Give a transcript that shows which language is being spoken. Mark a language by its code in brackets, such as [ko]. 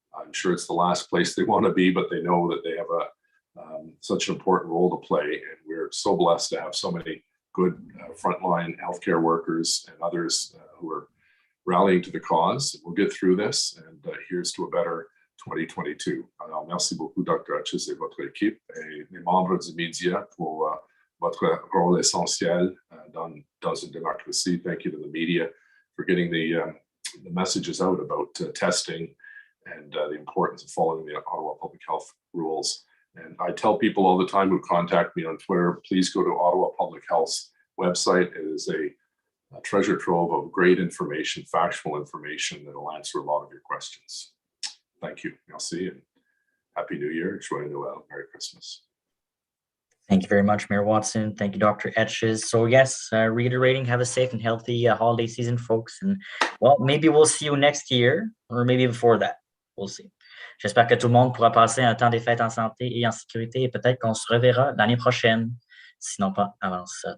[en] I'm sure it's the last place they want to be, but they know that they have such an important role to play. And we're so blessed to have so many good frontline healthcare workers and others who are rallying to the cause. We'll get through this, and here's to a better 2022. [fr] Alors, merci beaucoup, Dr. Etches et votre équipe et les membres du média pour votre rôle essentiel dans une démocratie. [en] Thank you to the media for getting the messages out about testing and the importance of following the Ottawa public health rules. And I tell people all the time who contact me on Twitter, please go to Ottawa Public Health's website. It is a treasure trove of great information, factual information that will answer a lot of your questions. Thank you. Merci, and Happy New Year. [fr] Joyeux Noël. [en] Merry Christmas. Thank you very much, Mayor Watson. Thank you, Dr. Etches. So yes, reiterating, have a safe and healthy holiday season, folks. And well, maybe we'll see you next year, or maybe before that. We'll see. [fr] J'espère que tout le monde pourra passer un temps des fêtes en santé et en sécurité, et peut-être qu'on se reverra l'année prochaine, sinon pas avant ça.